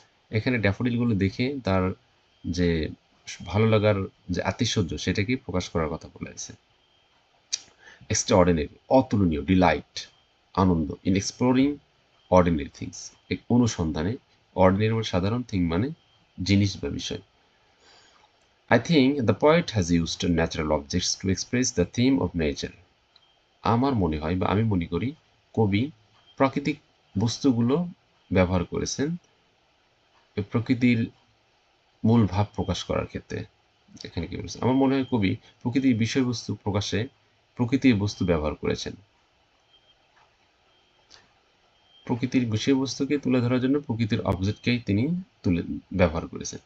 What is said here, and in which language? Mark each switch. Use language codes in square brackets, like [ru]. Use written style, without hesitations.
[bn] এখানে ড্যাফোডিলগুলো দেখে তার যে ভালো লাগার যে আতিশয্য, সেটাকে প্রকাশ করার কথা বলা হয়েছে। এক্সট্রাঅর্ডিনারি অতুলনীয়, Deloitte Ananda, [en] in exploring ordinary things [bn] এক অনুসন্ধানে, অর্ডিনারি মানে সাধারণ, থিং মানে জিনিস বা বিষয়। [en] I think the poet has used natural objects to express the theme of nature. [bn] আমার মনে হয় বা আমি মনে করি কবি প্রাকৃতিক বস্তুগুলো ব্যবহার করেছেন প্রকৃতির মূল ভাব প্রকাশ করার ক্ষেত্রে। এখানে কি বলছে, আমার মনে হয় কবি প্রকৃতির বিষয়বস্তু প্রকাশে প্রকৃতির বস্তু ব্যবহার করেছেন, প্রকৃতির বিষয়বস্তুকে তুলে ধরার জন্য প্রকৃতির অবজেক্টকেই তিনি ব্যবহার করেছেন।